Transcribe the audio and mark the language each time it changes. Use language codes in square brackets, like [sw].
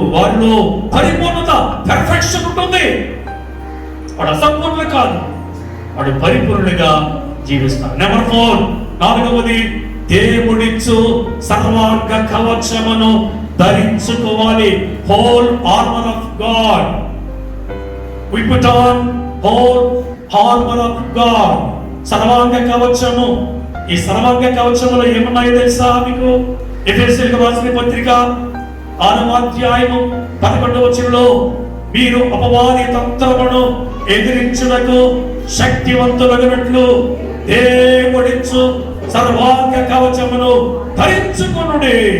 [te] వారిలో పరిపూర్ణత, పెర్ఫెక్షన్ ఉంటుంది. వాడు అసంపూర్ణులు కాదు, వాడు పరిపూర్ణులుగా జీవిస్తారు. నెంబర్ 4, 4వది దేవుడిచ్చు సర్వాంగ కవచమును ధరించుకోవాలి. [en] Whole armour of God. We put on whole armor of God. [te] సర్వాంగ కవచము. ఈ సర్వాంగ కవచములో ఏమున్నాయో తెలుసా మీకు? ఎఫెసీయులకు రాసిన పత్రిక 6వ అధ్యాయము 11వ వచనంలో మీరు అపవాది తంత్రమును ఎదిరించుటకు శక్తివంతులగునట్లు దేవుడిచ్చు సర్వాంగ కవచమును ధరించుకొనుడి.